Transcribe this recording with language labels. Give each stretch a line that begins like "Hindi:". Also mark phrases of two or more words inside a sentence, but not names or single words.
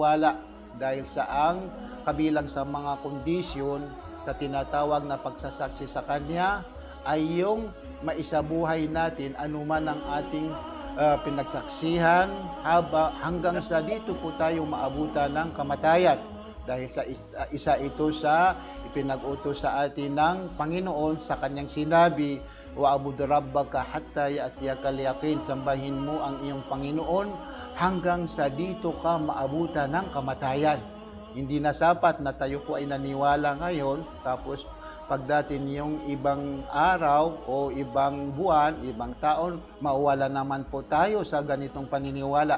Filipino: Dahil sa ang kabilang sa mga kondisyon sa tinatawag na pagsasaksi sa Kanya ay yung maisabuhay natin anuman ang ating pinagsaksihan hanggang sa dito po tayo maabutan ng kamatayan. Dahil sa isa ito sa ipinag-utos sa atin ng Panginoon sa Kanyang sinabi,
Arabic: "واعبد ربك حتى يأتيك اليقين."
Filipino: Sambahin mo ang iyong Panginoon hanggang sa dito ka maabutan ng kamatayan. Hindi na sapat na tayo po ay naniwala ngayon, tapos pagdating yung ibang araw o ibang buwan, ibang taon, mawala naman po tayo sa ganitong paniniwala.